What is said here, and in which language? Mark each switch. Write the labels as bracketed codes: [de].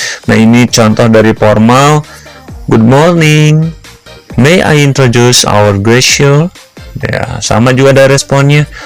[id] Nah, ini contoh dari formal. [en] Good morning, may I introduce our gracious? [id] Ya, sama juga ada responnya.